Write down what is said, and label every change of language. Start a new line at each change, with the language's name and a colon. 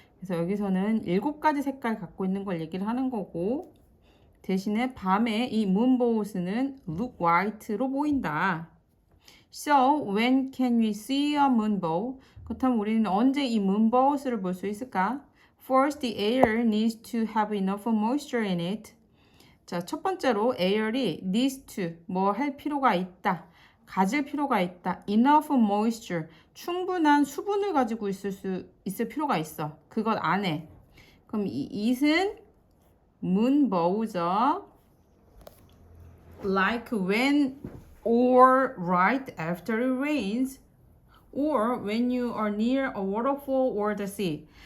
Korean: 그래서 여기서는 7가지 색깔 갖고 있는 걸 얘기를 하는 거고 대신에 밤에 이 moonbows는 look white 로 보인다.
English: So when can we see a moonbow?
Korean: 그렇다면 우리는 언제 이 moonbows를 볼 수 있을까?
English: First, the air needs to have enough moisture in it.
Korean: 자, 첫 번째로 air이 needs to 뭐 할 필요가 있다. 가질 필요가 있다. enough moisture 충분한 수분을 가지고 있을 필요가 있어. 그것 안에. 그럼 이 it은 moonbow죠.
English: Like when or right after it rains or when you are near a waterfall or the sea.